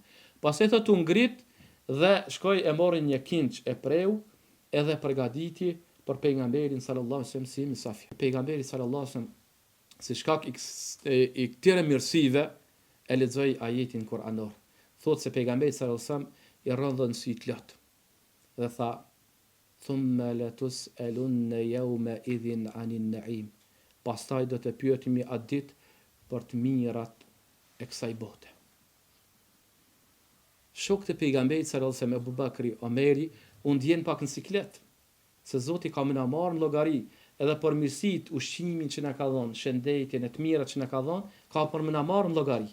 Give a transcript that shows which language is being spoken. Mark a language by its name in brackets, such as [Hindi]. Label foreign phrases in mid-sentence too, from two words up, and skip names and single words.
[Albanian] Pastaj thot u ngrit dhe shkoi e mori një kinç e preu edhe përgatiti për pejgamberin [Arabic] صلى الله عليه وسلم [Albanian] si misafir. Pejgamberi [Arabic] صلى الله عليه وسلم [Albanian] si shkak i këtyre mirësive e lexoj ajetin kuranor. Thot se pejgamberi [Arabic] صلى الله عليه وسلم [Albanian] i rëndën sy të lot. Dhe tha: [Arabic] "ثم لتسألن يومئذ عن النعيم." [Albanian] Pastaj do të pyetemi atë ditë për të mirat e kësaj bote. Shokët e pejgamberit [Arabic] صلى الله عليه وسلم, [Albanian] Abu Bakri, Omeri, u ndjen pak në siklet, se Zoti ka më na marrë në llogari edhe për mirësitë, ushqimin që na ka dhënë, shëndetjen e të mirat që na ka dhënë, ka për më na marrë në llogari.